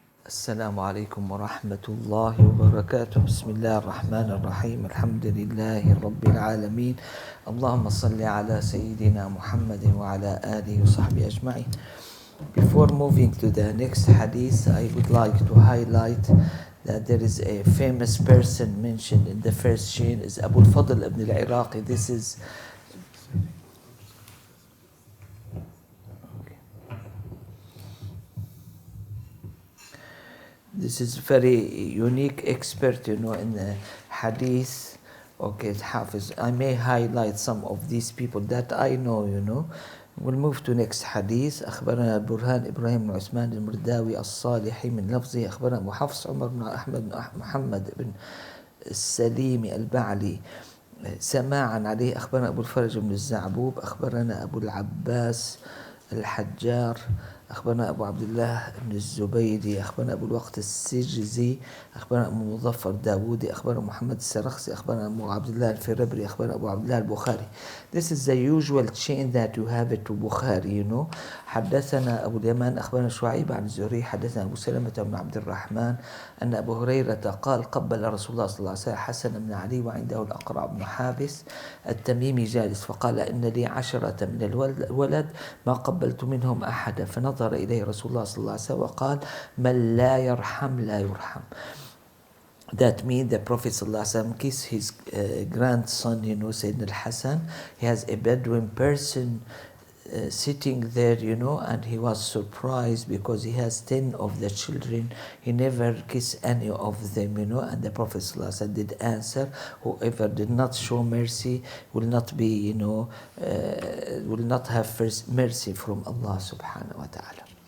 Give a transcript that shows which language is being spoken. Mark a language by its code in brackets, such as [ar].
[ar] السلام عليكم ورحمة الله وبركاته. بسم الله الرحمن الرحيم. الحمد لله رب العالمين. اللهم صل على سيدنا محمد وعلى آله وصحبه أجمعين. [en] Before moving to the next hadith, I would like to highlight that there is a famous person mentioned in the first chain is Abu al-Fadl ibn al-Iraqi. This is very unique expert, in the hadith. Okay, Hafiz. I may highlight some of these people that I know. We'll move to next hadith. [ar] أخبرنا البرهان إبراهيم بن عثمان المرداوي الصالحي من لفظه أخبرنا أبو حفص عمر بن أحمد بن محمد بن السليم البعلي سماعا عليه أخبرنا أبو الفرج بن الزعبوب أخبرنا أبو العباس الحجار أخبرنا أبو عبد الله بن الزبيدي أخبرنا أبو الوقت السجزي أخبرنا أبو مظفر داودي أخبرنا محمد السرخسي أخبرنا أبو عبد الله الفربري أخبرنا أبو عبد الله البخاري. [en] This is the usual chain that you have it to Bukhari, [ar] حدثنا أبو اليمان أخبرنا شعيب عن الزهري حدثنا أبو سلمة بن عبد الرحمن أن أبو هريرة قال قبل رسول الله صلى الله عليه وسلم حسن بن علي وعنده الأقرع بن حابس التميمي جالس فقال إن لي 10 من الولد ما قبلت منهم أحدا فنظر إليه رسول الله صلى الله عليه وسلم وقال من لا يرحم لا يرحم. [en] That means the Prophet ﷺ kissed his grandson, Sayyidina al-Hassan. He has a Bedouin person sitting there, and he was surprised because he has 10 of the children. He never kissed any of them, and the Prophet ﷺ did answer, whoever did not show mercy will not be, will not have first mercy from Allah subhanahu wa ta'ala.